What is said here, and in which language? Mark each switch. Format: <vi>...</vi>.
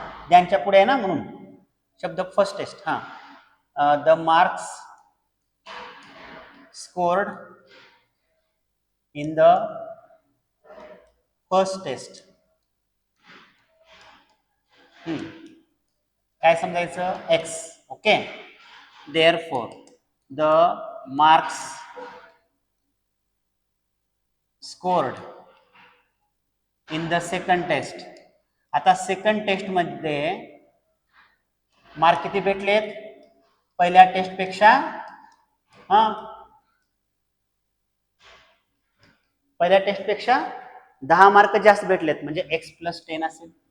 <mr>त्यांच्या पुढे आहे ना म्हणून शब्द first taste.</mr> <en>The marks scored in the first test.</en> <mr>काय समजायचं,</mr> <en>X. Okay, therefore the marks scored in the second test.</en> <mr>आता सेकंड टेस्ट मध्ये मार्क किती भेटलेत पहिल्या टेस्ट पेक्षा, पहिल्या टेस्ट पेक्षा 10 मार्क जास्त भेटलेत, म्हणजे x + 10 असेल.</mr>